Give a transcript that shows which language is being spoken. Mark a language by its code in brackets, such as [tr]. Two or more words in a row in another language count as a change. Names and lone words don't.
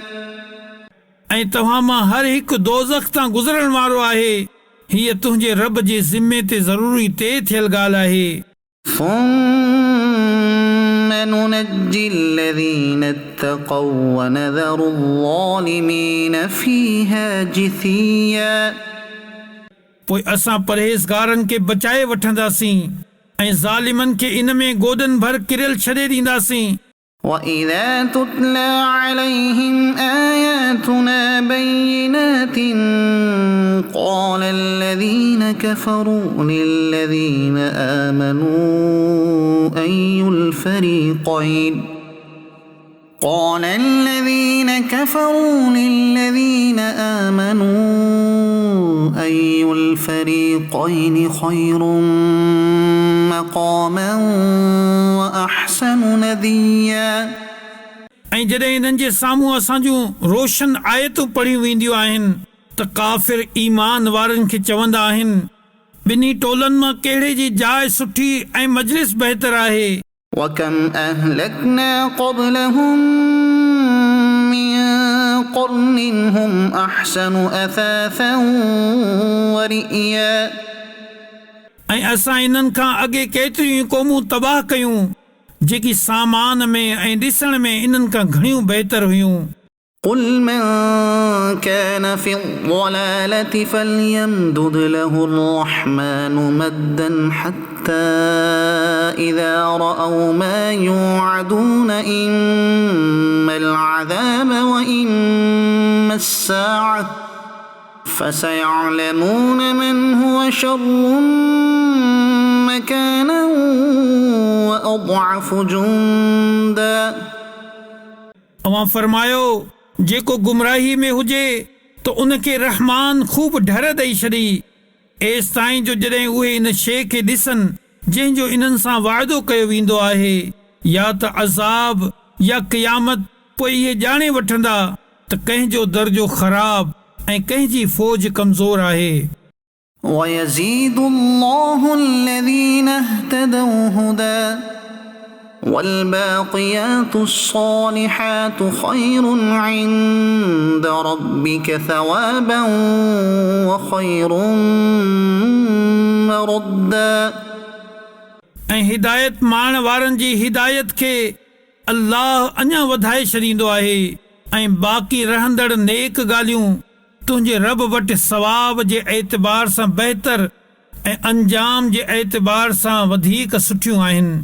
[sd] ऐं तव्हां मां हर हिकु दोज़ख तां गुज़रण वारो आहे। हीअ तुंहिंजे रब जे ज़िम्मे ते ज़रूरी तय थियल ॻाल्हि आहे। [ar] ثم ننجي الذين اتقوا ونذر الظالمين فيها جثيا [sd] पोइ असां परहेज़गारनि खे बचाए वठंदासीं ऐं ज़ालिमनि खे इन में गोदन भर किरियल छॾे ॾींदासीं। [ar] وإذا تتلى عليهم آياتنا بينات قال الذين كفروا للذين آمنوا أي الفريقين قال الذين كفروا للذين آمنوا أي الفريقين خير مقاما وأحسن نديا [sd] ऐं जॾहिं इन्हनि जे साम्हूं असां जूं रोशन आयतूं पढ़ियूं वेंदियूं आहिनि त काफ़िर ईमान वारनि खे चवंदा आहिनि, ॿिन्ही टोलनि मां कहिड़े जी जाइ सुठी ऐं मजलिस बहितर आहे। [ar] وكم أهلكنا قبلهم من قرن هم أحسن أثاثا ورئيا [sd] ऐं असां इन्हनि खां अॻे केतिरियूं क़ौमूं तबाह कयूं जेकी सामान में ऐं ॾिसण में इन्हनि खां घणियूं बहितर हुयूं। [ar] قل من كان في الضلالة فليمدد له الرحمن مدا حتى إذا رأوا ما يوعدون إما العذاب وإما الساعة فسيعلمون من هو شر مكانا وأضعف جندا [sd] अवां फरमायो, जेको गुमराही में हुजे त त उनखे रहमान ख़ूब ढर ॾेई छॾी एसि ताईं जो जॾहिं उहे इन शइ खे ॾिसनि जंहिंजो इन्हनि सां वाइदो कयो वेंदो आहे या त अज़ाब या क़यामत, पोइ इहे ॼाणे वठंदा त कंहिंजो दर्जो ख़राब ऐं कंहिंजी फ़ौज कमज़ोर आहे। [ar] ويزيد الله الذين اهتدوا هدى والباقيات الصالحات خير عند ربك ثوابا وخير مردا [sd] ऐं हिदायत माण वारनि जी हिदायत खे अल्लाह अञा वधाए छॾींदो आहे ऐं बाक़ी रहंदड़ नेक ॻाल्हियूं तुंहिंजे रब वटि सवाब जे एतबार सां बहितर ऐं अंजाम जे एतबार सां वधीक सुठियूं आहिनि।